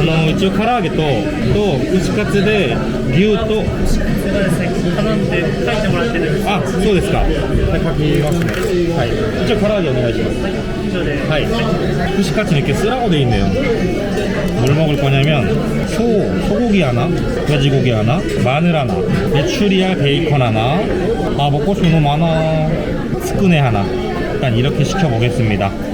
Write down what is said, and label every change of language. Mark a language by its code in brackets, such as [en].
[ko] 이쪽 가라아게 또 쿠시카츠 [ja] で牛と頼んで書いてもらってるんです。あ、そうですか。書きますね。はい。一応唐揚げお願いします。はい。 [ko] 쿠시카츠는 이렇게 쓰라고 돼 있네요. 뭘 먹을 거냐면 소고기 하나, 돼지고기 하나, 마늘 하나, 메추리알 베이컨 하나. 아, 먹고 싶은 거 너무 많아. 스쿠네 하나. 일단 이렇게 시켜 보겠습니다.